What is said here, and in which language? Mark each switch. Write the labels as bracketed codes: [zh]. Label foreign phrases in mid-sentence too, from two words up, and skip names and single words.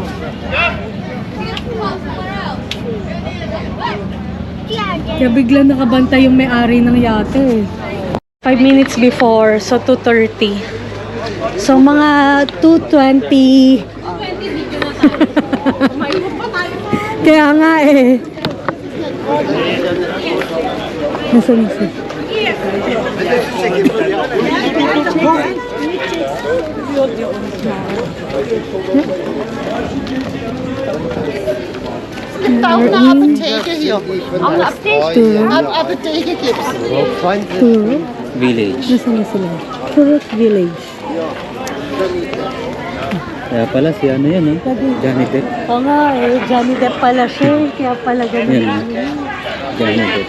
[tl] Kaya bigla nakabantay yung may-ari ng yate. [en] 5 minutes before, so 2:30. [tl] So mga [en] 2:20. [tl] Kaya nga eh. Nasaan siya? [de] Auch eine Apotheke hier. Tour. Apotheke gibt's. Tour. Village. [tl] Nasaan na sila? Turok Village. Kaya pala si ano yan, no? Johnny Depp. Oo nga eh, Johnny Depp pala siya eh. Kaya pala ganun. Yan, Johnny Depp.